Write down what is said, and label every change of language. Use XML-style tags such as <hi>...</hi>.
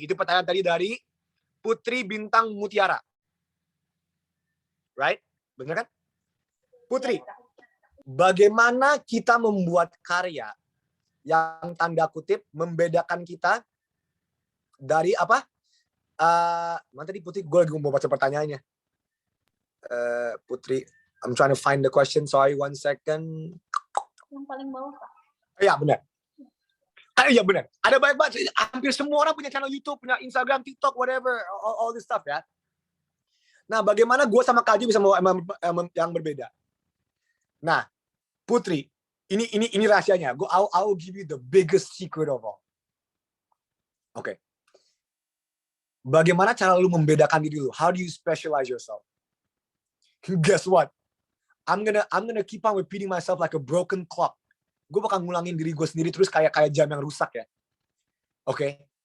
<id>Itu pertanyaan tadi dari Putri Bintang Mutiara. Right? Bener kan? Putri, bagaimana kita membuat karya yang tanda kutip membedakan kita dari apa? Mana tadi Putri? Gue lagi mau baca pertanyaannya.</id> <en>Putri, I'm trying to find the question. Sorry, 1 second.</en> <id>Yang paling bawah, Kak. Ya, benar. Iya benar. Ada banyak banget. Hampir semua orang punya channel YouTube, punya Instagram, TikTok, whatever,</id> <en>all this stuff</en> <id>ya. Nah, bagaimana gue sama Kak Jo bisa membawa yang berbeda? Nah, Putri, ini rahasianya.</id> <en>I will give you the biggest secret of all. Oke.</en> <id>Bagaimana cara lu membedakan diri lu?</id> <en>How do you specialize yourself? Guess what? I'm gonna keep on repeating myself like a broken clock.</en> <id>Gue bakal ngulangin diri gue sendiri terus kayak jam yang rusak ya. Oke.</id>